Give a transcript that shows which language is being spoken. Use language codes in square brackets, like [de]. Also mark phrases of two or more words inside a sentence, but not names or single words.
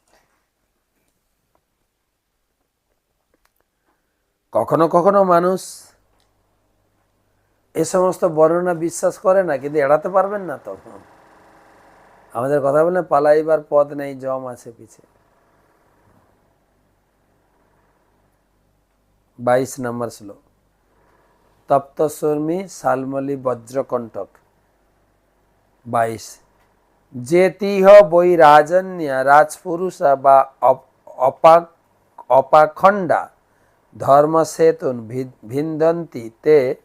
[bn] কখনো কখনো মানুষ এ সমস্ত বর্ণনা বিশ্বাস করে না, কিন্তু এড়াতে পারবেন না। তখন আমাদের কথা বলেন, পালাইবার পথ নেই, জম আছে পিছে। 22 নম্বর শ্লোক, [sa] তপ্তসূর্মি শালমলী বজ্রকণ্টক 22। যে তিহ বৈ রাজন্যা রাজপুরুষা বা অপাখণ্ডা ধর্মসেতুন ভিন্দন্তি তে